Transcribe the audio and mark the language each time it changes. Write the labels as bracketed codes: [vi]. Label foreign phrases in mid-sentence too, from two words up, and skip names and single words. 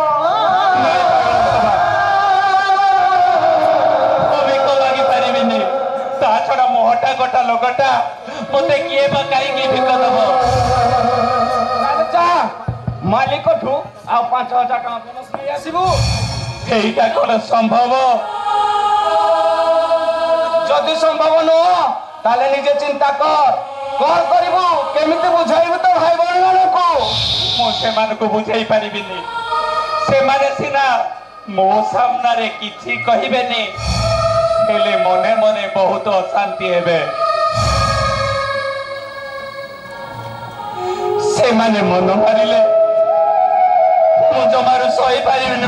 [or] ମୁଁ ଭିକ ମାଗି ପାରିବିନି। ତା ଛଡା ମୁଁ ହଟା ଗୋଟା ଲୋକଟା, ମତେ କିଏ ବା କାହିଁକି ଭିକ ଦବ? ଯା ମାଲିକଠୁ ଆଉ 5,000 ଟଙ୍କା ବୋନସ୍ ନେଇ ଆସିବୁ। ଏଇଟା କଣ ସମ୍ଭବ? ଯଦି ସମ୍ଭବ নୁହଁ ତାହେଲେ ନିଜେ ଚିନ୍ତା କର, କଣ କରିବୁ? କେମିତି ବୁଝାଇବୁ ତ ଭାଇ ଭଉଣୀ ମାନଙ୍କୁ? ମୁଁ ସେମାନଙ୍କୁ ବୁଝେଇ ପାରିବିନି। ସେମାନେ ସିନା ମୋ ସାମ୍ନାରେ କିଛି କହିବେନି, ହେଲେ ମନେ ମନେ ବହୁତ ଅଶାନ୍ତି ହେବେ। ସେମାନେ ମନ ମାରିଲେ ମୁଁ ଜମାରୁ ସହିପାରିବିନି।